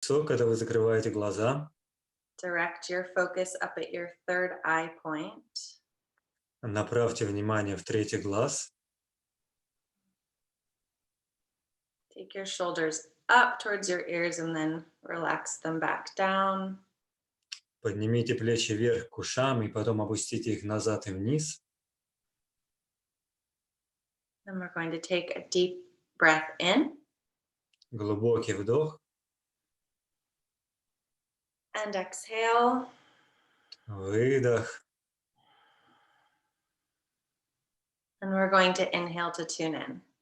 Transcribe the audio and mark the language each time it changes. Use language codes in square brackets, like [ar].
[ru] лицо, когда вы закрываете глаза. [en] Direct your focus up at your third eye point. [ru] Направьте внимание в третий глаз. [en] Take your shoulders up towards your ears and then relax them back down. [ru] Поднимите плечи вверх к ушам и потом опустите их назад и вниз. [en] And we're going to take a deep breath in. [ru] Глубокий вдох. [en] And exhale. [ru] Выдох. [en] And we're going to inhale to tune in.